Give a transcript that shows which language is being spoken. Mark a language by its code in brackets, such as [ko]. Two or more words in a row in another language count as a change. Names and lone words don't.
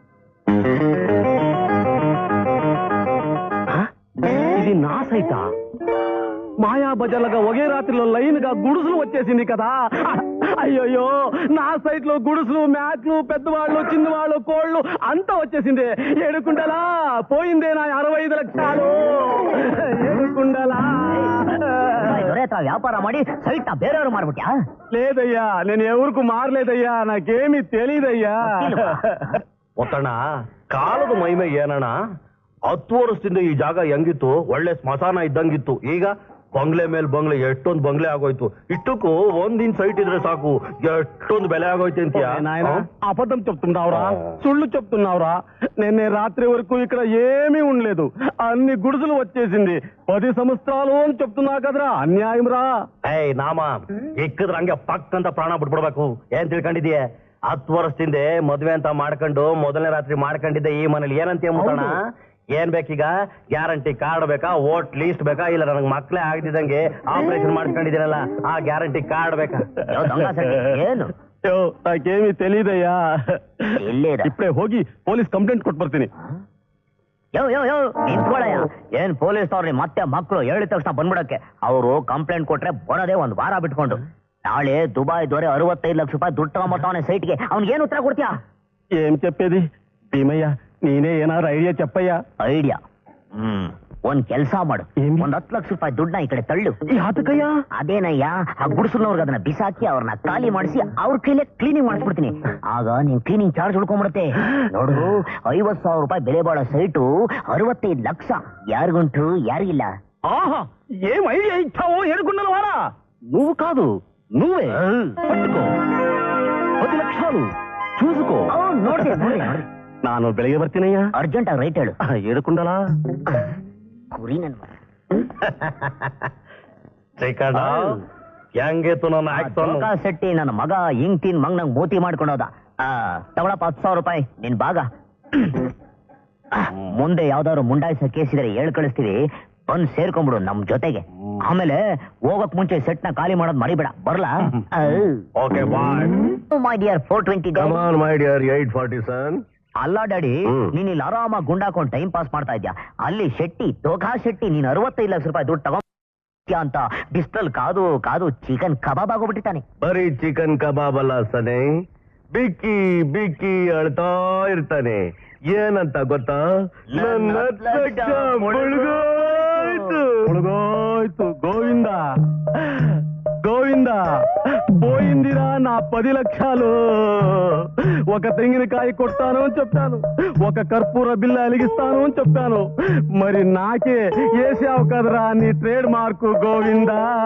[te] ఇది నా సైటా? మాయా బజార్లుగా ఒకే రాత్రిలో లైన్ గా గుడుసులు వచ్చేసింది కదా. అయ్యయ్యో, నా సైట్ లో గుడుసులు, మ్యాట్లు, పెద్దవాళ్ళు, చిన్నవాళ్ళు, కోళ్ళు అంతా వచ్చేసింది. ఏడుకుండలా పోయిందే నా 65 లక్షలు. ఏడుకుండలా. [kn] ವ್ಯಾಪಾರ ಮಾಡಿ ಸೈಟ್ ನ ಬೇರೆಯವರು ಮಾರ್ಬಿಟ್ಯಾ? [te] లేదయ్యా, నేను ఎవరికి మారలేదయ్యా, నాకేమీ తెలీదయ్యా. [kn] ಒತ್ತಣ್ಣ, ಕಾಲದ ಮಹಿಮೆ ಏನಣ್ಣ? 10 ವರ್ಷದಿಂದ ಈ ಜಾಗ ಹೆಂಗಿತ್ತು? ಒಳ್ಳೆ ಸ್ಮಶಾನ ಇದ್ದಂಗಿತ್ತು. ಈಗ ಬಂಗ್ಲೆ ಮೇಲೆ ಬಂಗ್ಲೆ, ಎಷ್ಟೊಂದು ಬಂಗ್ಲೆ ಆಗೋಯ್ತು. ಇಷ್ಟಕ್ಕೂ ಒಂದಿನ ಸೈಟ್ ಇದ್ರೆ ಸಾಕು, ಎಷ್ಟೊಂದು ಬೆಲೆ ಆಗೋಯ್ತು ಅಂತೀಯ? [te] నాయన అబద్ధం చెప్తున్నావురా, సుళ్ళు చెప్తున్నావురా. నిన్నే రాత్రి వరకు ఇక్కడ ఏమీ ఉండలేదు, అన్ని గుడిసెలు వచ్చేసింది. 10 సంవత్సరాలు అని చెప్తున్నా కదరా, అన్యాయం రా. [kn] ಏಯ್ ನಾಮ, ಎಕ್ಕದ್ರ ಹಂಗೆ ಪಕ್ ಅಂತ ಪ್ರಾಣ ಬಿಟ್ಬಿಡ್ಬೇಕು. ಏನ್ ತಿಳ್ಕೊಂಡಿದೀಯ? 10 ವರ್ಷದಿಂದ ಮದ್ವೆ ಅಂತ ಮಾಡ್ಕೊಂಡು ಮೊದಲನೇ ರಾತ್ರಿ ಮಾಡ್ಕೊಂಡಿದ್ದೆ ಈ ಮನೇಲಿ ಏನಂತ ಮುಟ್ಟಣ? ಏನ್ ಬೇಕೀಗ? [en] guarantee card [kn] ಬೇಕಾ? [en] vote list [kn] ಬೇಕಾ? ಇಲ್ಲ ನನಗೆ ಮಕ್ಳೇ ಆಗದಿದ್ದಂಗೆ ಆಪರೇಷನ್ ಮಾಡ್ಕೊಂಡಿದ್ದೀನಲ್ಲ, ಆ [en] guarantee card [kn] ಬೇಕಾ? ಏನು [te] నాకేమీ తెలీదయ్యా. [kn] ಎಲ್ಲಿದೆ? ఇప్పుడే ಹೋಗಿ [en] police complaint [kn] ಕೊಟ್ಟು ಬರ್ತೀನಿ. ಯೋ ಯೋ ಯೋ ನಿಂತ್ಕೊಳ್ಳಯ್ಯ. ಏನ್ ಪೊಲೀಸ್ ಅವ್ರಿ ಮತ್ತೆ ಮಕ್ಕಳು ಹೇಳಿದ ತಕ್ಷಣ ಬಂದ್ಬಿಡಕ್ಕೆ? ಅವರು ಕಂಪ್ಲೇಂಟ್ ಕೊಟ್ರೆ ಬರೋದೇ 1 ವಾರ ಬಿಟ್ಕೊಂಡು. ನಾಳೆ ದುಬೈ ದೊರೆ 65 ಲಕ್ಷ ರೂಪಾಯಿ ದುಡ್ಡು ತಗೊಂಬರ್ತಾವನೆ ಸೈಟ್ಗೆ. ಅವ್ನಿಗೆ ಏನು ಉತ್ತರ ಕೊಡ್ತೀಯಾ? [te] ఏం చెప్పేది భీమయ్య, నేనే ఏనారు ఐడియా చెప్పయ్యా. [kn] ಐಡಿಯಾ? ಒಂದ್ ಕೆಲ್ಸ ಮಾಡು, ಏನ್? 10 ಲಕ್ಷ ರೂಪಾಯಿ ದುಡ್ಡನ್ನ ಈ ಕಡೆ ತಳ್ಳು. ಯಾತಕಯ್ಯ? ಅದೇನಯ್ಯ, ಆ ಗುಡಿಸಲ್ನವ್ರಿಗೆ ಅದನ್ನ ಬಿಸಾಕಿ ಅವ್ರನ್ನ ಖಾಲಿ ಮಾಡಿಸಿ ಅವ್ರ ಕೈಲೇ ಕ್ಲೀನಿಂಗ್ ಮಾಡಿಸ್ಬಿಡ್ತೀನಿ. ಆಗ ನೀನ್ [en] cleaning charge [kn] ಉಳ್ಕೊಂಡ್ಬಿಡುತ್ತೆ. ನೋಡು, 50,000 ರೂಪಾಯಿ ಬೆಲೆ ಬಾಳೋ ಸೈಟು 65 ಲಕ್ಷ. ಯಾರಿಗುಂಟು ಯಾರಿಗಿಲ್ಲ. [te] ఆహా, ఏం ఐడియా ఇచ్చావో ఏడుకున్నాను వారా. నువ్వు కాదు, నువ్వే పట్టుకో. 10 లక్షలు చూసుకో. [kn] ನೋಡ್ದೆ ನಾನು ಬೆಳಿಗ್ಗೆ ಬರ್ತೀನಯ್ಯ. ಅರ್ಜೆಂಟ್ ಆಗಿ ರೈಟ್ ಹೇಳು. [te] ఏడుకుండలా [kn] ಕುರಿ ನನ್ ಶ್ರೀಕಂಠ, ಹೆಂಗಿತ್ತು ನನ್ನ ಆಕ್ಷನ್? ಶೆಟ್ಟಿ ನನ್ನ ಮಗ ಹಿಂಗ್ ತಿನ್ ಮಂಗ್ ಮೋತಿ ಮಾಡ್ಕೊಂಡೋದ. ತಗೊಳಪ್ಪ 10,000 ರೂಪಾಯಿ ನಿನ್ ಭಾಗ. ಮುಂದೆ ಯಾವ್ದಾದ್ರು ಮುಂಡಾಯಿಸ ಕೇಸ್ ಇದ್ರೆ ಹೇಳ್ ಕಳಿಸ್ತೀವಿ, ಬಂದ್ ಸೇರ್ಕೊಂಡ್ಬಿಡು ನಮ್ ಜೊತೆಗೆ. ಆಮೇಲೆ ಹೋಗಕ್ ಮುಂಚೆ ಸೆಟ್ ನ ಖಾಲಿ ಮಾಡೋದ್ ಮರಿಬೇಡ. ಬರ್ಲಾ? [en] okay bye. my dear 420. Come on, my dear 847. [kn] ಅಲ್ಲ ಡ್ಯಾಡಿ, ನೀನ್ ಇಲ್ಲಿ ಆರಾಮಾಗಿ ಗುಂಡಾಕೊಂಡು [en] time pass [kn] ಮಾಡ್ತಾ ಇದ್ಯಾ. ಅಲ್ಲಿ ಶೆಟ್ಟಿ, ದೋಖಾ ಶೆಟ್ಟಿ, ನೀನ್ 65 ಲಕ್ಷ ರೂಪಾಯಿ ದುಡ್ಡು ತಗೊಂಡ್ ಅಂತ ಬಿಸ್ಟಲ್ ಕಾದು ಕಾದು [en] chicken kebab [kn] ಆಗೋಗ್ಬಿಟ್ಟಿದ್ದಾನೆ. ಬರೀ [en] chicken kebab [kn] ಅಲ್ಲ ಸನೆ, ಬಿಕ್ಕಿ ಬಿಕ್ಕಿ ಅಳ್ತಾ ಇರ್ತಾನೆ. ಏನಂತ ಗೊತ್ತಾ? ನನ್ನ ಲಕ್ಷ ಮುಳುಗೋಯ್ತು. [te] ముಳುగోಯ್ತು. గోవింద గోవింద, పోయిందిరా నా 10 లక్షలు. ఒక తెంగినకాయ కొట్టాను అని చెప్పాను, ఒక కర్పూర బిల్ల వెలిగిస్తాను అని చెప్పాను. మరి నాకే వేసావు కదరా నీ [en] trade mark [te] గోవిందా.